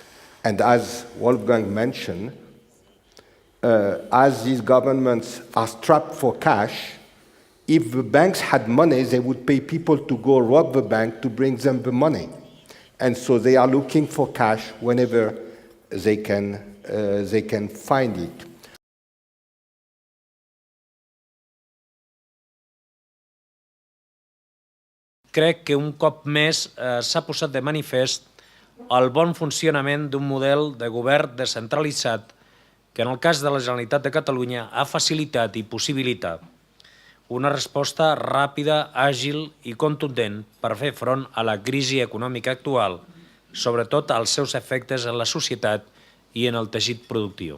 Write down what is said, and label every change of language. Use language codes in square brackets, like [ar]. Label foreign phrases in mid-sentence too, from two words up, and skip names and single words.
[en] And as Wolfgang mentioned, as these governments are strapped for cash, if the banks had money, they would pay people to go rob the bank to bring them the money. And so they are looking for cash whenever they can find it. [ca] Crec que un cop més s'ha posat de manifest el bon funcionament d'un model de govern descentralitzat que en el cas de la Generalitat de Catalunya ha facilitat i possibilitat una resposta ràpida, àgil i contundent per fer front a la crisi econòmica actual, sobretot als seus efectes en la societat i en el teixit productiu.